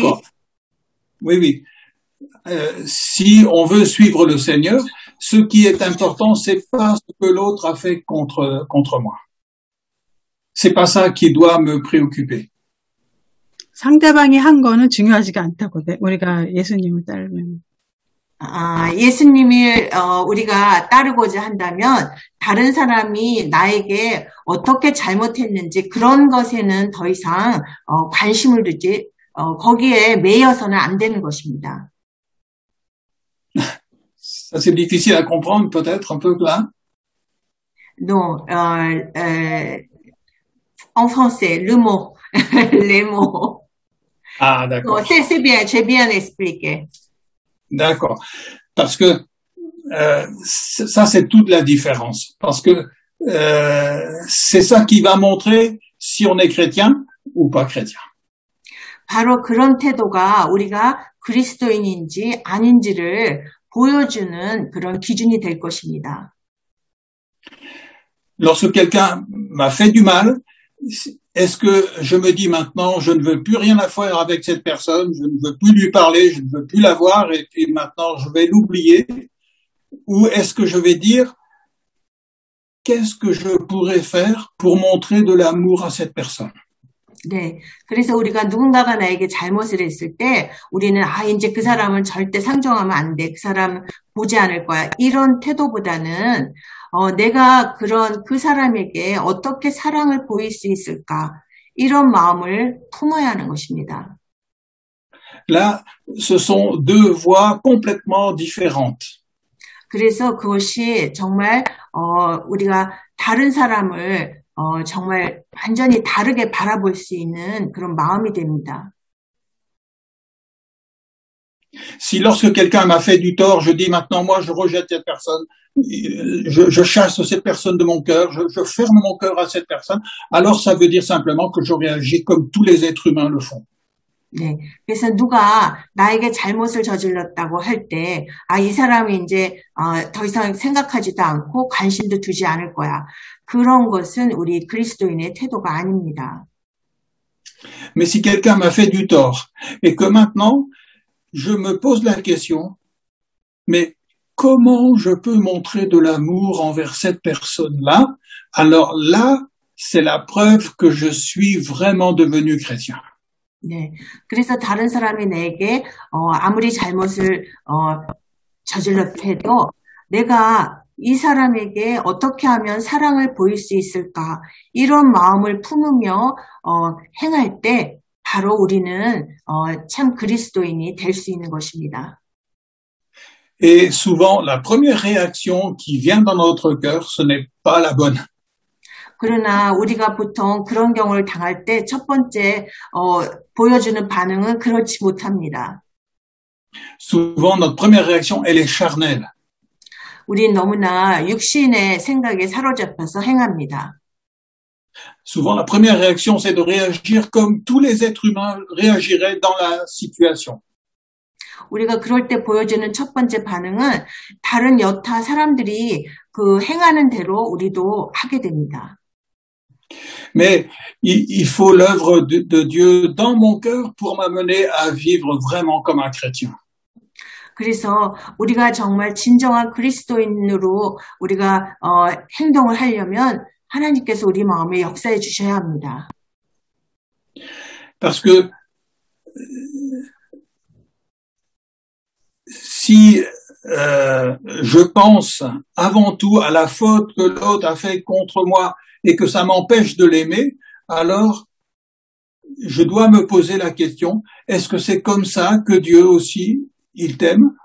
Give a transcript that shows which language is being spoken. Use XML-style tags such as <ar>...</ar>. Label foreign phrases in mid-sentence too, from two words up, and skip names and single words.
<fr>D'accord. Oui. Si on veut suivre le Seigneur, ce qui est important, c'est pas ce que l'autre a fait contre moi. C'est pas ça qui doit me préoccuper.</fr> <ko>상대방이 한 거는 중요하지가 않다고 돼. 우리가 예수님을 따르면. 예수님을 우리가 따르고자 한다면 다른 사람이 나에게 어떻게 잘못했는지 그런 것에는 더 이상 관심을 두지 거기에 매여서는 안 되는 것입니다.</ko> <fr>Ça c'est difficile à comprendre peut-être un peu là. Non, en français, le mot, les mots. Ah d'accord. C'est bien, j'ai bien expliqué. D'accord. Parce que ça, c'est toute la différence. Parce que c'est ça qui va montrer si on est chrétien ou pas chrétien.</fr> <ko>바로 그런 태도가 우리가 그리스도인인지 아닌지를 보여주는 그런 기준이 될 것입니다.</ko> <fr>Lorsque quelqu'un m'a fait du mal, est-ce que je me dis maintenant, je ne veux plus rien à faire avec cette personne, je ne veux plus lui parler, je ne veux plus la voir, et puis maintenant je vais l'oublier? Ou est-ce que je vais dire, qu'est-ce que je pourrais faire pour montrer de l'amour à cette personne?</fr> <ko>네. 그래서 우리가 누군가가 나에게 잘못을 했을 때 우리는 이제 그 사람은 절대 상종하면 안 돼. 그 사람 보지 않을 거야. 이런 태도보다는 내가 그 사람에게 어떻게 사랑을 보일 수 있을까? 이런 마음을 품어야 하는 것입니다.</ko> <fr>Là, ce sont deux voies complètement différentes.</fr> <ko>그래서 그것이 정말 우리가 다른 사람을 정말 완전히 다르게 바라볼 수 있는 그런 마음이 됩니다.</ko> <fr>Si lorsque quelqu'un m'a fait du tort, je dis maintenant, moi, je rejette cette personne, je chasse cette personne de mon cœur, je ferme mon cœur à cette personne, alors ça veut dire simplement que je réagis comme tous les êtres humains le font.</fr> <ko>네. 그래서 누가 나에게 잘못을 저질렀다고 할 때, 이 사람이 이제, 더 이상 생각하지도 않고 관심도 두지 않을 거야. 그런 것은 우리 그리스도인의 태도가 아닙니다.</ko> <fr>Mais si quelqu'un m'a fait du tort, et que maintenant, je me pose la question, mais comment je peux montrer de l'amour envers cette personne-là? Alors là, c'est la preuve que je suis vraiment devenu chrétien.</fr> <ko>네. 그래서 다른 사람이 내게, 아무리 잘못을, 저질렀다 해도 내가 이 사람에게 어떻게 하면 사랑을 보일 수 있을까? 이런 마음을 품으며, 행할 때 바로 우리는, 참 그리스도인이 될 수 있는 것입니다.</ko> <fr>Et souvent, la première réaction qui vient dans notre cœur, ce n'est pas la bonne.</fr> <ko>그러나 우리가 보통 그런 경우를 당할 때 첫 번째 보여주는 반응은 그렇지 못합니다.</ko> <fr>Souvent, notre première réaction, elle est charnelle.</fr> <ko>우린 너무나 육신의 생각에 사로잡혀서 행합니다.</ko> <fr>Souvent, la première réaction, c'est de réagir comme tous les êtres humains réagiraient dans la situation.</fr> <ko>우리가 그럴 때 보여주는 첫 번째 반응은 다른 여타 사람들이 그 행하는 대로 우리도 하게 됩니다.</ko> <fr>Mais il faut l'œuvre de Dieu dans mon cœur pour m'amener à vivre vraiment comme un chrétien.</fr> <ko>그래서 우리가 정말 진정한 그리스도인으로 우리가 행동을 하려면 하나님께서 우리 마음에 역사해 주셔야 합니다.</ko> <fr>Parce que si je pense avant tout à la faute que l'autre a fait contre moi et que ça m'empêche de l'aimer, alors je dois me poser la question, est-ce que c'est comme ça que Dieu aussi, il t'aime?</fr>